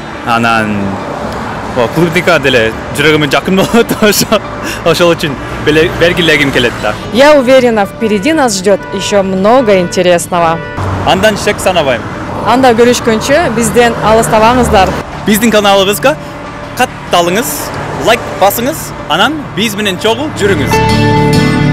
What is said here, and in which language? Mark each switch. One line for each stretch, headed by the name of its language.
Kyrgyz: Анан клубника деле жүрөгүмө жакын болот. Ошол үчүн бергилегим келет да.
Russian: Я уверена, впереди нас ждет еще много интересного.
Kyrgyz: Андан шек санабайм. Анда көрүшкөнчө бизден алыстабаңыздар. Биздин каналыбызга катталыңыз, лайк басыңыз, анан биз менен чогуу жүрүңүз.